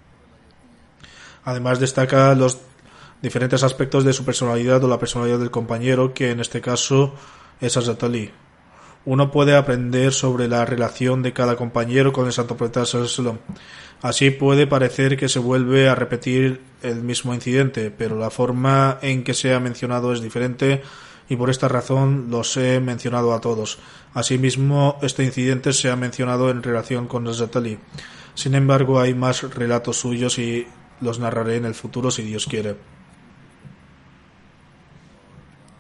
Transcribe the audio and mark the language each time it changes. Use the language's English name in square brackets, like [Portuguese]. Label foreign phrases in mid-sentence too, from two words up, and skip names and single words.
[Spanish] Además, destaca los diferentes aspectos de su personalidad o la personalidad del compañero, que en este caso es Hazrat Ali. Uno puede aprender sobre la relación de cada compañero con el santo profeta sallallahu alaihi wasallam. Así puede parecer que se vuelve a repetir el mismo incidente, pero la forma en que se ha mencionado es diferente y por esta razón los he mencionado a todos. Asimismo, este incidente se ha mencionado en relación con Hazrat Ali. Sin embargo, hay más relatos suyos y los narraré en el futuro si Dios quiere.